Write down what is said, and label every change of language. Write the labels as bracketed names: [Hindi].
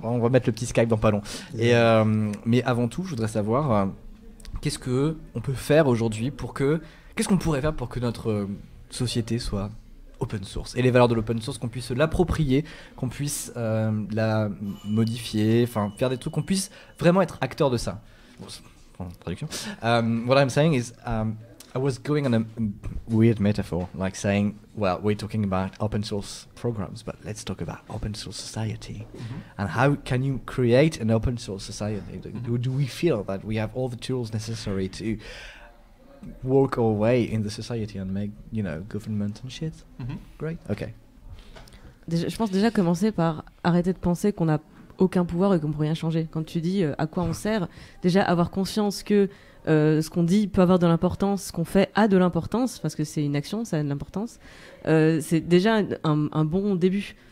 [French] On va mettre le petit Skype dans pas long. Mais avant tout, je voudrais savoir qu'est-ce que on peut faire aujourd'hui qu'est-ce qu'on pourrait faire pour que notre société soit open source et les valeurs de l'open source, qu'on puisse l'approprier, qu'on puisse la modifier, enfin faire des trucs, qu'on puisse vraiment être acteur de ça. Bon, traduction. [English] What I'm saying is I was going on a weird metaphor, like saying, well, we're talking about open source programs, but let's talk about open source society. And how can you create an open source society? Do we feel that we have all the tools necessary to work our way in the society and make, government and shit? Great. Okay. [French] Je pense déjà commencer par arrêter de penser qu'on n'a aucun pouvoir et qu'on peut rien changer. Quand tu dis à quoi on sert, déjà avoir conscience que ce qu'on dit peut avoir de l'importance, ce qu'on fait a de l'importance, parce que c'est une action, ça a de l'importance. C'est déjà un bon début.